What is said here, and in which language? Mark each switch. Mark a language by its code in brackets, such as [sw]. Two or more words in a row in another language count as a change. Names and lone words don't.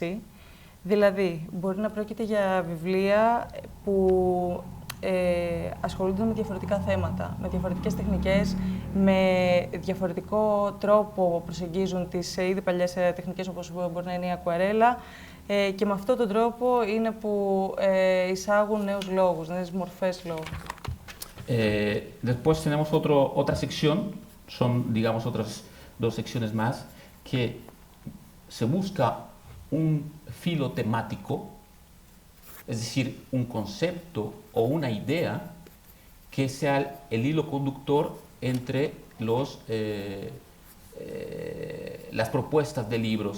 [el] Δηλαδή, μπορεί να πρόκειται για βιβλία που ασχολούνται με διαφορετικά θέματα, με διαφορετικές τεχνικές, με διαφορετικό τρόπο που προσεγγίζουν τις ήδη παλιές τεχνικές, όπως μπορεί να είναι η ακουαρέλα, και με αυτόν τον τρόπο είναι που εισάγουν νέους λόγους, νέες μορφές λόγου. [es] Después tenemos otra sección, son digamos otras dos secciones más, que se busca un filo temático, es decir, un concepto o una idea que sea el hilo conductor entre las propuestas de libros.